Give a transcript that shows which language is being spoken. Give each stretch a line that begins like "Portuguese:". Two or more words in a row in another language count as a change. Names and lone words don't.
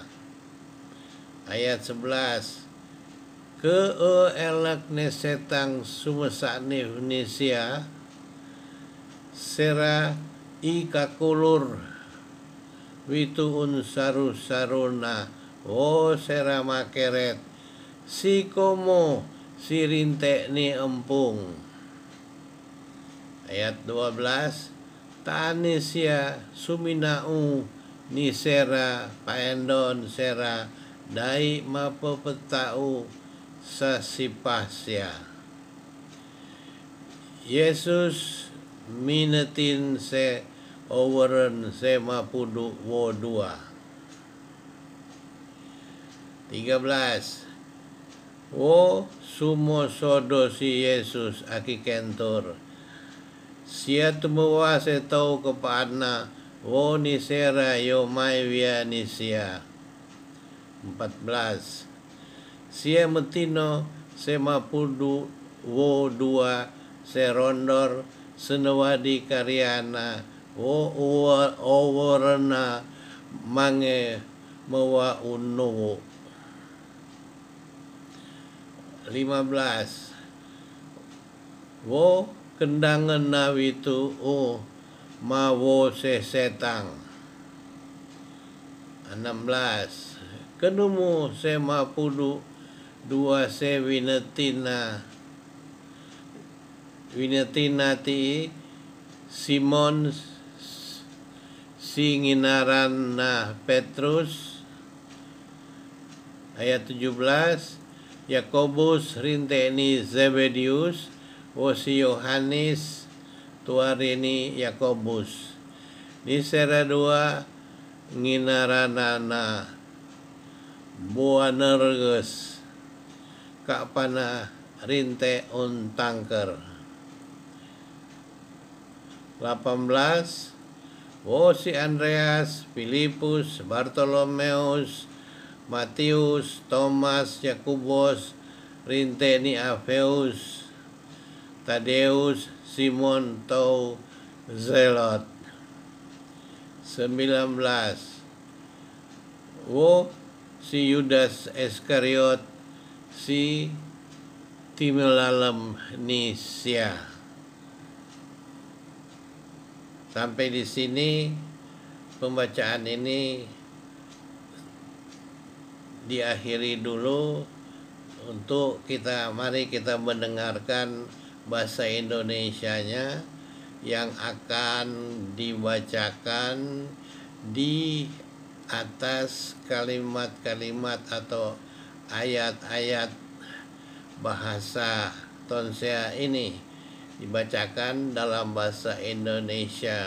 Tonsea: Ayat 11. Ke elak nesetang sumesak nisia sera ikakulur witu unsaru saruna o sera makeret si komo si rinte ni empung. Ayat 12, tani sia suminau ni sera paendon sera dai mapepetau sa sipasya. Yesus minetin se overen se mapudu wo dua. 13. Wo sumo sodo si Yesus aki kentor. Sia tumuwa se tau kepaana wo ni sera yo mai via ni sia. 14. Sia metino se mapudu wo dua se rondor senewadi karyana wo oworena mange mawa unu. 15. Wo kendangan nawitu o ma wo se setang. 16. Kenumu se mapudu dua se winetina ti Simon singinaran na Petrus. Ayat 17. Yakobus rinteni Zebedius wo si Yohanes tuarini Yakobus. Ni sera dua nginaranana Boanerges kapana rinte on tangker. 18. Wo si Andreas, Filipus, Bartolomeus, Matius, Thomas, Yakubus, rinteni Alfeus, Tadeus, Simon tau Zelot. 19. Wo si Yudas Iskariot, si Timelalem Nisia.
Indonesian: Sampai di sini pembacaan ini diakhiri dulu untuk mari kita mendengarkan bahasa Indonesianya yang akan dibacakan di atas kalimat-kalimat atau ayat-ayat bahasa tonsea ini dibacakan dalam bahasa Indonesia.